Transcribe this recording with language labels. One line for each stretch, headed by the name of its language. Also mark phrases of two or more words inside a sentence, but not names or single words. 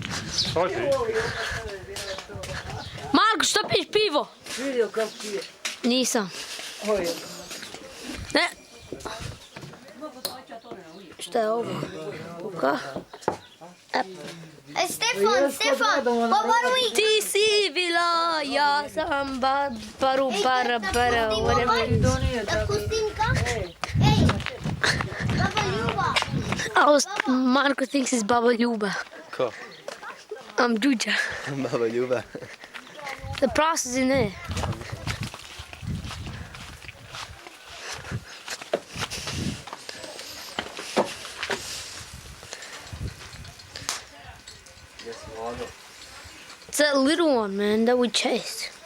Serbian: Marko, što piješ pivo? Vidio kako ti je. Nisam. Ne. Šta je ovo? Kuka? Stefan,
English: what do we...
Serbian: Ti si bila, ja sam baru,
English: bara, whatever it is.
Serbian: Da Kustinka? Hey, Baba Ljuba.
English: Marko thinks it's Baba Ljuba.
Serbian: Ko?
English: I'm Đuđa. Baba Ljuba. The brass is in there. It's that little one, man, that we chased.